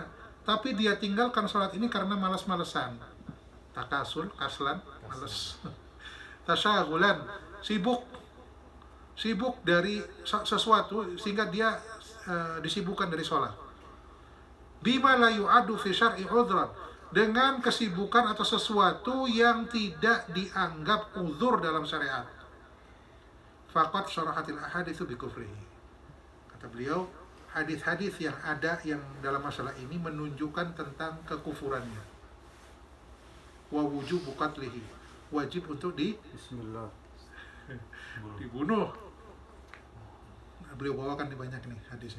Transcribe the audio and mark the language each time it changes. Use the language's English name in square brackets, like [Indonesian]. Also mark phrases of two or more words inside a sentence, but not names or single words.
[Indonesian] Tapi dia tinggalkan sholat ini karena malas-malesan. [Arabic] تكاسلا كسلا, malas. [Indonesian] Tasaghulan, sibuk dari sesuatu sehingga dia disibukkan dari sholat. [Arabic] بما لا يعد في الشرع عذرا, [Indonesian] dengan kesibukan atau sesuatu yang tidak dianggap uzur dalam syariat. [Arabic] فقد صرحت الأحاديث بكفره. [Indonesian] Kata beliau, hadis-hadis yang ada yang dalam masalah ini menunjukkan tentang kekufurannya. [Arabic] ووجوب قتله, [Indonesian] wajib untuk dibunuh. Beliau bawakan banyak nih hadisnya.